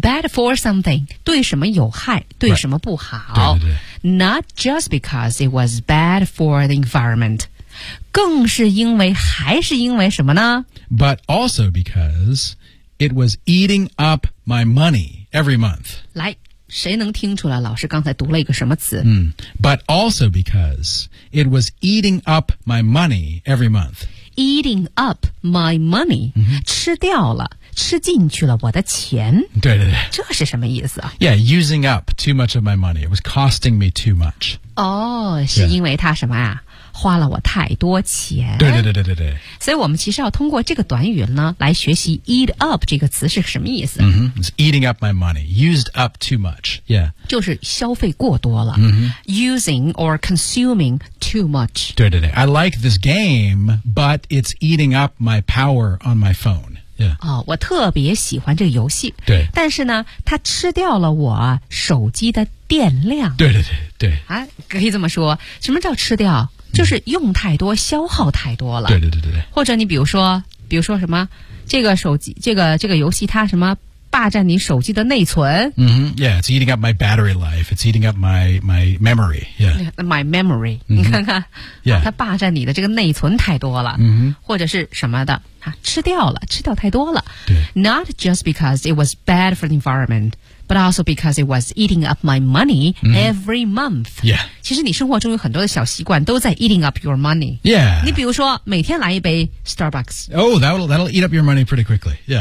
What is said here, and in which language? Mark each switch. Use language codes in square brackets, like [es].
[en] bad for something [zh] 对什么有害对什么不好、 [en] right. [zh] 对对对 [en] not just because it was bad for the environment [zh] 更是因为还是因为什么呢 [en] but also because it was eating up my money every month [zh] 来谁能听出来老师刚才读了一个什么词、 [en] 嗯、But also because it was eating up my money every month. Eating up my money,、嗯、 [zh] 吃掉了吃进去了我的钱。对对对。这是什么意思啊？ [en] Yeah, using up too much of my money. It was costing me too much. [zh] 哦、oh, 是因为他什么啊、yeah. 花了我太多钱。对对对对对对。所以我们其实要通过这个短语呢来学习 [en] eat up [zh] 这个词是什么意思。 [en] Mm-hmm. It's eating up my money. Used up too much. Yeah. [zh] 就是消费过多了。 Mm-hmm. [en] Using or consuming too much. [zh] 对对对。 [en] I like this game, but it's eating up my power on my phone. Yeah. [zh] 哦、我特别喜欢这个游戏对但是呢它吃掉了我手机的电量对对对对、啊、可以这么说什么叫吃掉、嗯、就是用太多消耗太多了对对对对或者你比如说什么这个手机这个游戏它什么霸占你手机的内存、 mm-hmm. [en] Yeah, it's eating up my battery life It's eating up my memory、yeah. My memory、mm-hmm. [zh] 你看看、 [en] yeah. [zh] 它霸占你的这个内存太多了、 mm-hmm. 或者是什么的吃掉了吃掉太多了对 [en] Not just because it was bad for the environment But also because it was eating up my money、mm-hmm. every month、 yeah. [zh] 其实你生活中有很多的小习惯都在 [en] eating up your money、 yeah. [zh] 你比如说每天来一杯 Starbucks [en] Oh, that'll eat up your money pretty quickly、yeah.